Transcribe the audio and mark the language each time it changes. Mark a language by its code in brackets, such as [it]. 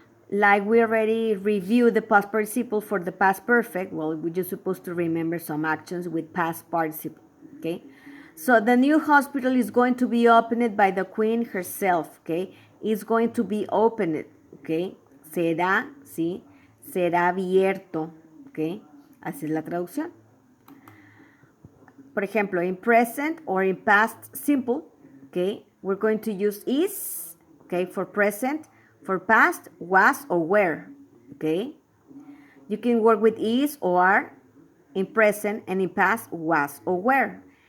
[en] Like we already reviewed the past participle for the past perfect, well, we're just supposed to remember some actions with past participle, okay? So the new hospital is going to be opened by the queen herself, okay? It's going to be opened, okay? [es] Será, ¿sí? Será abierto, okay? Así es la traducción. por ejemplo, [en] in present or in past simple, okay, we're going to use is, okay, for present, for past, was or were, okay. You can work with is or are in present, and in past, was or were.